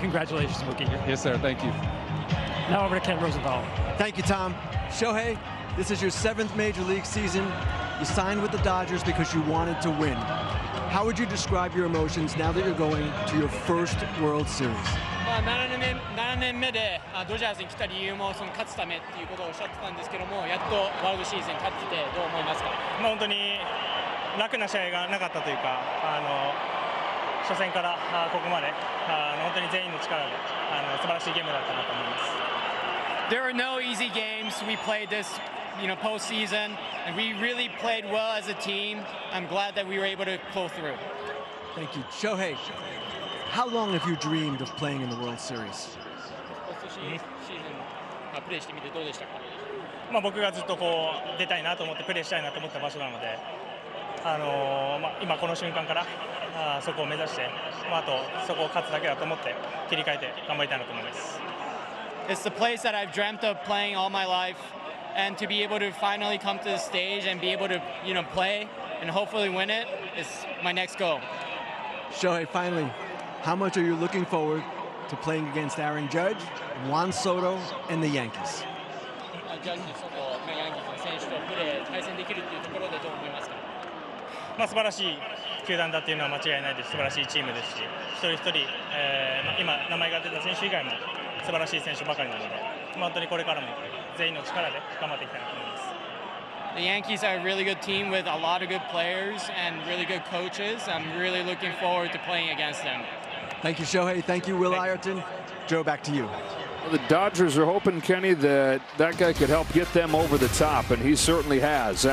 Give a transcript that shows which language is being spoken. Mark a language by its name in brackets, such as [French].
[English] Congratulations, Mookie. Yes, sir. Thank you. Now over to Ken Rosenthal. Thank you, Tom. Shohei, this is your 7th Major League season. You signed with the Dodgers because you wanted to win. How would you describe your emotions now that you're going to your first World Series? [Japanese] 7年目でドジャースに来た理由もその勝つためっていうことをおっしゃってたんですけども、やっとワールドシーズンに勝っててどう思いますか？本当に楽な試合がなかったというか、初戦からここまで本当に全員の力で素晴らしいゲームだったなと思います。 [English] There are no easy games. We played this, postseason, and we really played well as a team. I'm glad that we were able to pull through. Thank you. Shohei, how long have you dreamed of playing in the World Series? [Japanese] シーズンプレーしてみてどうでしたか？僕がずっと出たいなと思ってプレーしたいなと思った場所なので、今この瞬間からそこを目指して、あとそこを勝つだけだと思って切り替えて頑張りたいなと思います。 [English] It's the place that I've dreamt of playing all my life, and to be able to finally come to the stage and be able to, play and hopefully win it is my next goal. Shohei, finally, how much are you looking forward to playing against Aaron Judge, Juan Soto, and the Yankees? [Japanese] ジャッジ、ソト、ヤンキースの選手と対戦できるというところでどう思いますか？素晴らしい球団だっていうのは間違いないです。素晴らしいチームですし、一人一人、今名前が出た選手以外も素晴らしい選手ばかりなので、本当にこれからも全員の力で頑張っていきたいなと思います。 [English] The Yankees are a really good team with a lot of good players and really good coaches. I'm really looking forward to playing against them. Thank you, Shohei. Thank you, Will Ireton. Joe, back to you. The Dodgers are hoping, Kenny, that guy could help get them over the top, and he certainly has.